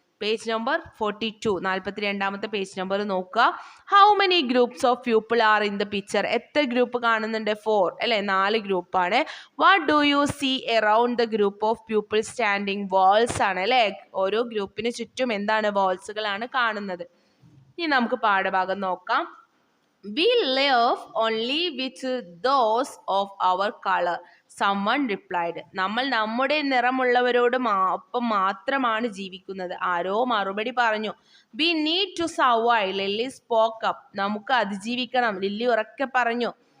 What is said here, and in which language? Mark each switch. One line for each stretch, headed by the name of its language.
Malayalam: Page number 42, 42ാമത്തെ page number നോക്കുക.
English: How many groups of people are in the picture?
Malayalam: എത്ര group കാണുന്നുണ്ട്? 4 അല്ലെ, 4 ഗ്രൂപ്പാണ്.
English: What do you see around the group of people standing?
Malayalam: Walls ആണ് അല്ലെ, ഓരോ ഗ്രൂപ്പിന് ചുറ്റും എന്താണ്, വാൾസുകളാണ് കാണുന്നത്. ഇനി നമുക്ക് പാഠഭാഗം നോക്കാം.
English: We live only with those of our color. Someone replied.
Malayalam: നമ്മൾ നമ്മുടെ നിറമുള്ളവരോട് ഒപ്പം മാത്രമാണ് ജീവിക്കുന്നത്. ആരോ മറുപടി പറഞ്ഞു.
English: We need to survive. Lily spoke up.
Malayalam: നമുക്ക് അതിജീവിക്കണം, ലില്ലി ഉറക്കെ പറഞ്ഞു.